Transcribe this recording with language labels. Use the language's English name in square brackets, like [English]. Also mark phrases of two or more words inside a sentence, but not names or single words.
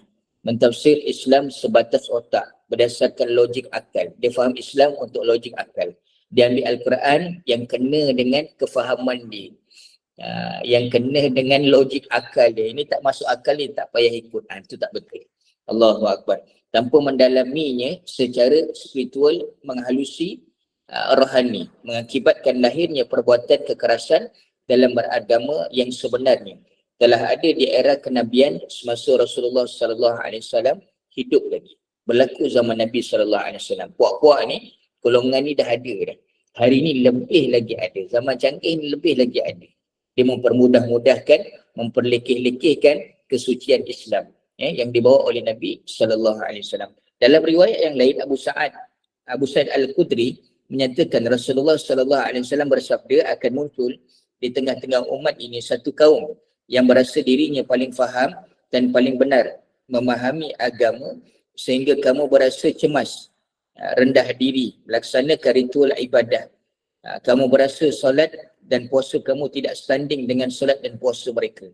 [Malay] Mentafsir Islam sebatas otak, berdasarkan logik akal. Dia faham Islam untuk logik akal. Dia ambil Al-Quran yang kena dengan kefahaman dia. Yang kena dengan logik akal dia. Ini tak masuk akal ni, tak payah ikut. Itu tak betul. [Arabic] الله أكبر. [Malay] Tanpa mendalaminya secara spiritual, menghalusi rohani, mengakibatkan lahirnya perbuatan kekerasan dalam beragama yang sebenarnya telah ada di era kenabian semasa Rasulullah [Arabic] صلى الله عليه وسلم [Malay] hidup lagi. Berlaku zaman Nabi [Arabic] صلى الله عليه وسلم. [Malay] Puak-puak ni, golongan ni dah ada dah. Hari ni lebih lagi ada. Zaman canggih ni lebih lagi ada. Dia mempermudah-mudahkan, memperlekeh-lekehkan kesucian Islam yang dibawa oleh Nabi [Arabic] صلى الله عليه وسلم. [Malay] Dalam riwayat yang lain, Abu Sa'id Al-Khudri menyatakan Rasulullah [Arabic] صلى الله عليه وسلم [Malay] bersabda, akan muncul di tengah-tengah umat ini satu kaum yang merasa dirinya paling faham dan paling benar memahami agama sehingga kamu berasa cemas, rendah diri, melaksanakan ritual ibadah. Kamu berasa solat dan puasa kamu tidak standing dengan solat dan puasa mereka.